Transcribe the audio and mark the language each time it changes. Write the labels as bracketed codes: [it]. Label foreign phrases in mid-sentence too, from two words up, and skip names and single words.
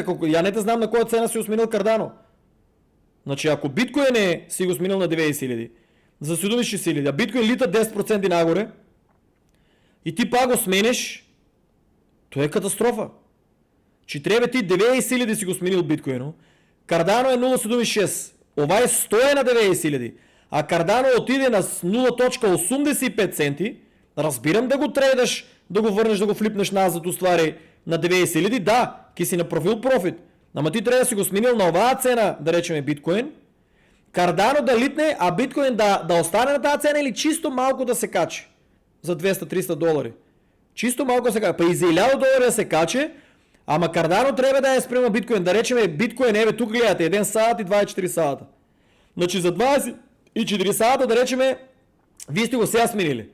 [mk] Я не те знам на коя цена си сменил Cardano. [bg] Значи ако биткоин си го сменил на 90,000, за 70,000, а биткоин лита 10% нагоре и ти пак го сменеш, то е катастрофа. Че трябва ти 90,000 си го сменил биткоино, [mk] Cardano е 0,76, ова е 100 на 90,000, а Cardano отиде на 0,85 центи, разбирам да го трейдаш, да го върнеш, да го флипнеш назад, устvari на 90,000, да, ки си направил профит, ама ти трябва да си го сменил на оваа цена, да речеме биткоин, [bg] Cardano да литне, а биткоин да остане на тази цена или чисто малко да се качи за $200-300. Чисто малко се качи, па и за $1000 да се качи, ама Cardano трябва да е спрямо биткоин, да речеме биткоин, тук гледате, 1 саат и 24 саата. [mk] Значи за 24 саата да речеме, вие сте го сега сменили.